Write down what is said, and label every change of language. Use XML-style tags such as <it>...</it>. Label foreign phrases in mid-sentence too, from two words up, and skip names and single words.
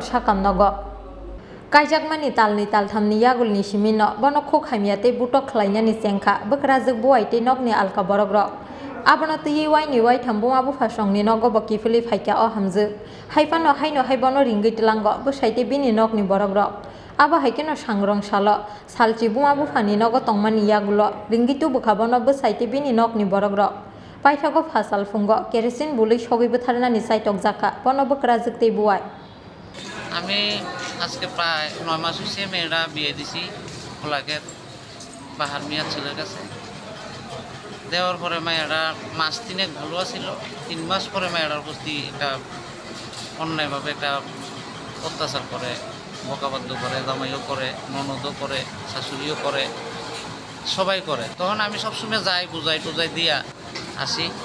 <trp>sakam nogo kaijakmani talni talthamni yagulni simino bono khok hamiyate butok khlainani chengkha bokrajak buai tei nokni alka borokrok abono tui waini wai thambuma bufasongni nogo bo kifili phaika o hamjuk haifano haino haibono ringui tlango bwsaite bini nokni borokrok abo haikeno sangrong salo salchi buma bufani nogo tongmani yagulo ringitu bukhabono bwsaite bini nokni borokrok paithago phasal fungo kerosene bulai sogui butharnani saitok jaka bono bokrajak tei buai</trp> <bn>আমি আজকে প্রায় 9 মাস হয়েছে মেয়েরা বিয়ে দিছি খোলাঘাট বাহার মিয়া ছেলের কাছে দেওয়ার পরে মেয়েরা মাস 3 ভালো ছিল 3 মাস পরে মেয়েরার প্রতি একটা অন্যায়ভাবে একটা অত্যাচার করে বকাবাদ্য করে জামাইও করে ননদও করে শাশুড়িও করে সবাই করে তখন আমি সবসময় যাই বুঝাই টুজাই দিয়া আসি</bn>